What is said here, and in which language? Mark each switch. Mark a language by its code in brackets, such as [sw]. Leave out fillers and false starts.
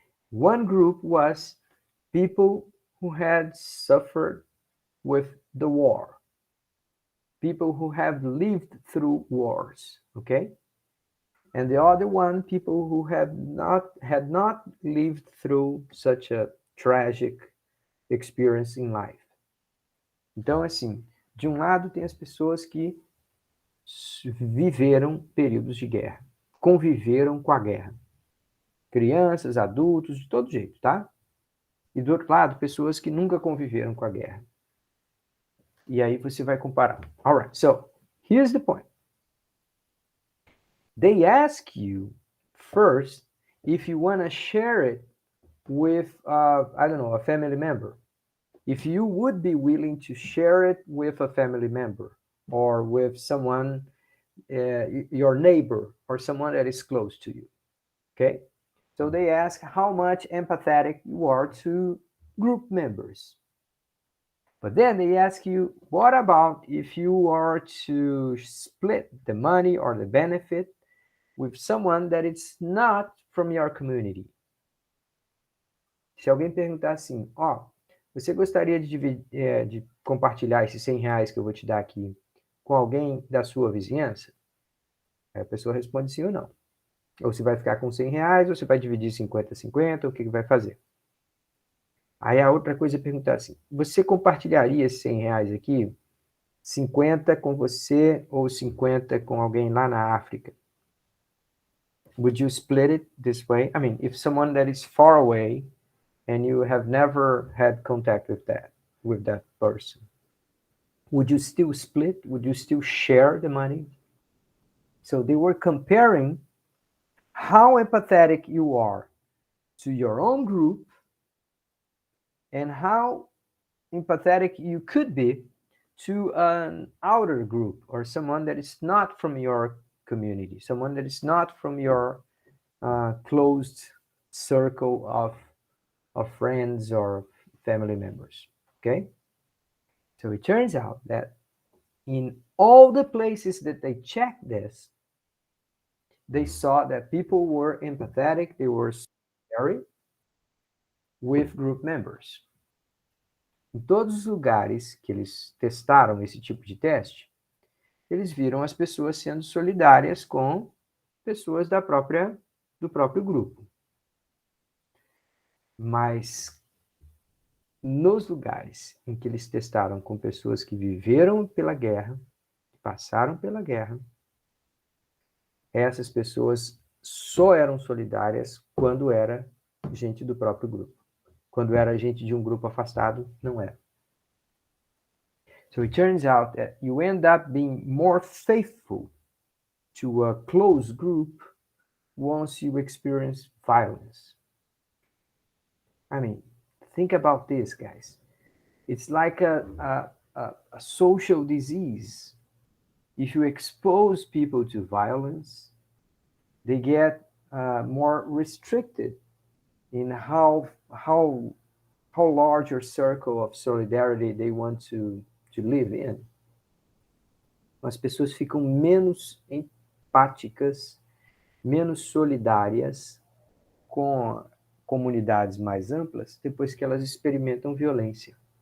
[en] One group was people who had suffered with the war, people who have lived through wars, okay? And the other one, people who had not lived through such a tragic experience in life. [pt] Então, assim, de um lado tem as pessoas que viveram períodos de guerra, conviveram com a guerra. Crianças, adultos, de todo jeito, tá? E do outro lado, pessoas que nunca conviveram com a guerra. E aí você vai comparar. [en] Alright, so here's the point. They ask you first if you want to share it with, I don't know, a family member. If you would be willing to share it with a family member, or with someone, your neighbor, or someone that is close to you, okay? So they ask how much empathetic you are to group members. But then they ask you, what about if you are to split the money or the benefit with someone that is not from your community? [pt] Se alguém perguntar assim, você gostaria de compartilhar esses R$100 que eu vou te dar aqui com alguém da sua vizinhança? Aí a pessoa responde sim ou não. Ou você vai ficar com R$100, ou você vai dividir 50-50, o que vai fazer? Aí a outra coisa é perguntar assim, você compartilharia esses R$100 aqui? 50 com você ou 50 com alguém lá na África? [en] Would you split it this way? I mean, if someone that is far away and you have never had contact with that person, would you still split? Would you still share the money? So they were comparing how empathetic you are to your own group and how empathetic you could be to an outer group or someone that is not from your community, someone that is not from your closed circle of friends or family members. Okay? So it turns out that in all the places that they checked this, they saw that people were empathetic, they were solidary with group members. [pt] Em todos os lugares que eles testaram esse tipo de teste, eles viram as pessoas sendo solidárias com pessoas do próprio grupo. Mas nos lugares em que eles testaram com pessoas que viveram pela guerra, que passaram pela guerra, essas pessoas só eram solidárias quando era gente do próprio grupo. Quando era gente de um grupo afastado, não era. [en] So it turns out that you end up being more faithful to a close group once you experience violence. I mean, think about this, guys. It's like a social disease. If you expose people to violence, they get more restricted in how large a circle of solidarity they want to live in. [pt] As pessoas ficam menos empáticas, menos solidárias com comunidades mais amplas depois que elas experimentam violência.